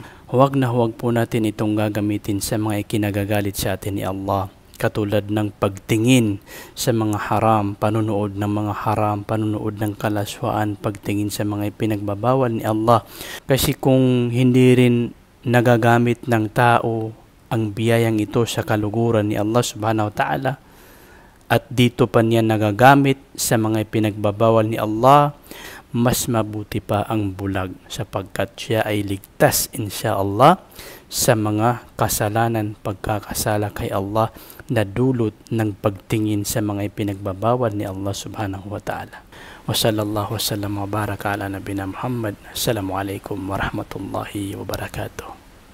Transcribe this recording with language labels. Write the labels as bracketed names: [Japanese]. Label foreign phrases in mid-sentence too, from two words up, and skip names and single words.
[Filipino] Huwag na huwag po natin itong gagamitin sa mga ikinagagalit sa atin ni Allah, katulad ng pagtingin sa mga haram, panunood ng mga haram, panunood ng kalaswaan, pagtingin sa mga ipinagbabawal ni Allah. Kasi kung hindi rin nagagamit ng tao ang biyayang ito sa kaluguran ni Allah [Arabic] سبحانه وتعالى, [Filipino] at dito pa niya nagagamit sa mga ipinagbabawal ni Allah, mas mabuti pa ang bulag, sapagkat siya ay ligtas insyaallah sa mga kasalanan, pagkakasala kay Allah na dulot ng pagtingin sa mga ipinagbabawal ni Allah [Arabic] سبحانه وتعالى. وصلى الله وسلم وبارك على نبينا محمد. السلام عليكم ورحمة الله وبركاته.